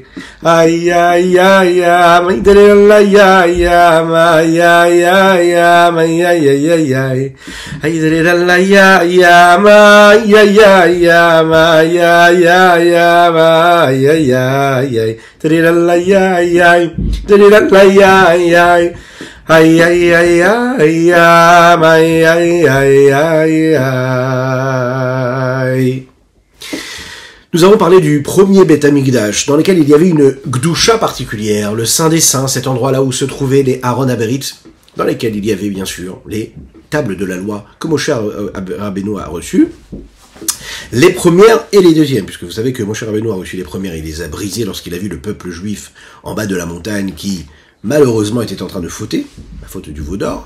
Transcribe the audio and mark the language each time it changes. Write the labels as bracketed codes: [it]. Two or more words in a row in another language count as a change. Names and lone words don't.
[fr] Ay ay ay ay, tiridalayam, ay ay ay ay ay ay ay ay, ay tiridalayam, ay ay ay ay ay ay ay ay ay, tiridalayam, tiridalayam, Aïe aïe aïe aïe aïe aïe aïe aïe aïe. Nous avons parlé du premier [he] בית המקדש, [fr] dans lequel il y avait une Gdusha particulière, le Saint des Saints, cet endroit-là où se trouvaient les [he] ארון הברית, [fr] dans lesquels il y avait bien sûr les tables de la loi que Moshe Rabbeinu a reçues, les premières et les deuxièmes, puisque vous savez que Moshe Rabbeinu a reçu les premières, il les a brisées lorsqu'il a vu le peuple juif en bas de la montagne qui, malheureusement, était en train de fauter, la faute du veau d'or.